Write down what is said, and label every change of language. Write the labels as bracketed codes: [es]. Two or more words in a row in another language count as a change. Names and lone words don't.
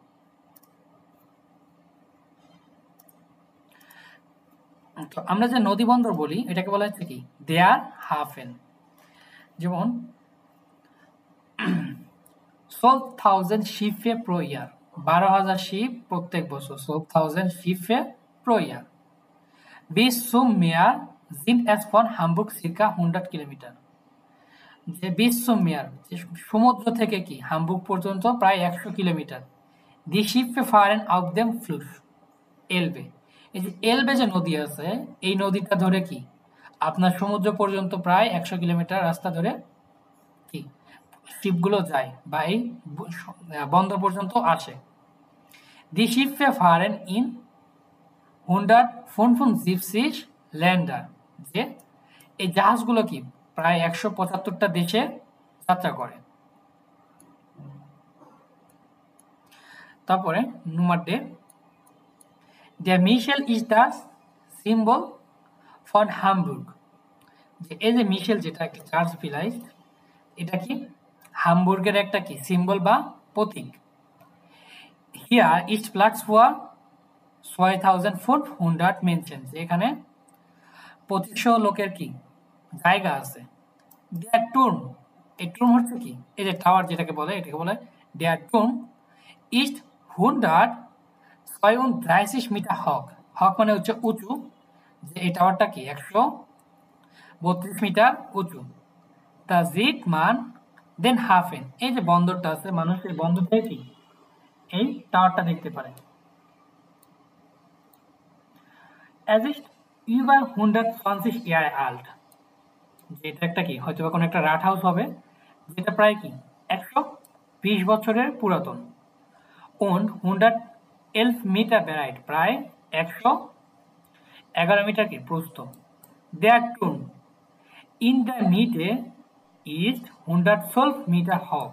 [bn] তো আমরা যে নদী বন্দর বলি এটাকে বলা হচ্ছে কি [de] der Hafen. যেমন 12,000 Schiffe pro Jahr, 12,000 [bn] শিপ প্রত্যেক বছর, [de] 12,000 Schiffe pro Jahr. Bis zum Meer sind es von Hamburg circa 100 কিলোমিটার। যে bis zum Meer, [bn] সমুদ্র থেকে কি হামবুর্গ পর্যন্ত প্রায় 100 কিলোমিটার। [de] Die Schiffe fahren auf dem Fluss Elbe. [bn] এই যে এলবে যে নদী আছে, এই নদীটা ধরে কি আপনার সমুদ্র পর্যন্ত প্রায় 100 কিলোমিটার রাস্তা ধরে কি শিপগুলো যায় বা এই বন্দর পর্যন্ত আসে। [de] Die Schiffe fahren in 175 Länder. [bn] যে এই জাহাজগুলো কি প্রায় 175টা দেশে যাত্রা করে। [de] তারপরে nummer D, der Michel ist das Symbol von Hamburg. [bn] যে এই যে মিশেল, যেটা একটা চার্চ ফিলাইজ, এটা কি হামবুর্গের একটা কি সিম্বল বা প্রতীক। [de] Hier ist Platz für 2,500 Menschen. [bn] এখানে 2500 লোকের কি জায়গা আছে। [de] Der Turm, [bn] এই টুর্ম হচ্ছে কি এই যে টাওয়ার যেটাকে বলে, এটাকে বলে [de] Der Turm ist 132 [bn] মিটার hoch. hoch মানে হচ্ছে উঁচু, যে এই টাওয়ারটা কি 132 মিটার উঁচু। [de] তা sieht man den Hafen, [bn] এই যে বন্দরটা আছে, মানুষ এই বন্দর থেকে কি এই টাওয়ারটা দেখতে পারে। [de] Es ist über 120 Jahre alt. [bn] যেটা একটা কি হয়তো কোনো একটা রাট হাউস হবে, যেটা প্রায় কি 120 বছরের পুরাতন। Und 111 মিটার ব্রাইট, প্রায় 111 মিটার কি প্রস্থ। [de] Der Turm in der Mitte ist 112 মিটার hoch.